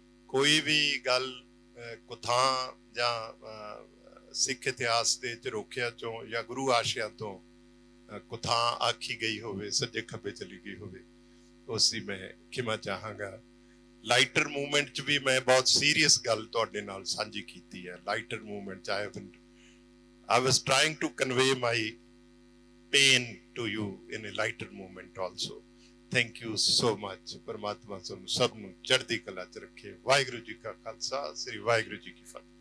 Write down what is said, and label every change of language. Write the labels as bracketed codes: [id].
[pa] ਕੋਈ ਵੀ ਗੱਲ ਕੁਥਾਂ ਜਾਂ ਸਿੱਖ ਇਤਿਹਾਸ ਦੇ ਝਰੋਖਿਆਂ ਚੋਂ ਜਾਂ ਗੁਰੂ ਆਸ਼ਿਆਂ ਤੋਂ ਕੁਥਾਂ ਆਖੀ ਗਈ ਹੋਵੇ, ਸੱਜੇ ਖੱਬੇ ਚਲੀ ਗਈ ਹੋਵੇ, ਉਸ ਦੀ ਮੈਂ ਖਿਮਾ ਚਾਹਾਂਗਾ। ਲਾਈਟਰ ਮੂਵਮੈਂਟ 'ਚ ਵੀ ਮੈਂ ਬਹੁਤ ਸੀਰੀਅਸ ਗੱਲ ਤੁਹਾਡੇ ਨਾਲ ਸਾਂਝੀ ਕੀਤੀ ਹੈ। ਲਾਈਟਰ ਮੂਵਮੈਂਟ 'ਚ [en] I was trying to convey my pain to you in a lighter movement also. Thank you so much। [pa] ਪਰਮਾਤਮਾ ਤੁਹਾਨੂੰ ਸਭ ਨੂੰ ਚੜ੍ਹਦੀ ਕਲਾ 'ਚ ਰੱਖੇ। ਵਾਹਿਗੁਰੂ ਜੀ ਕਾ ਖਾਲਸਾ, ਸ੍ਰੀ ਵਾਹਿਗੁਰੂ ਜੀ ਕੀ ਫਤਿਹ।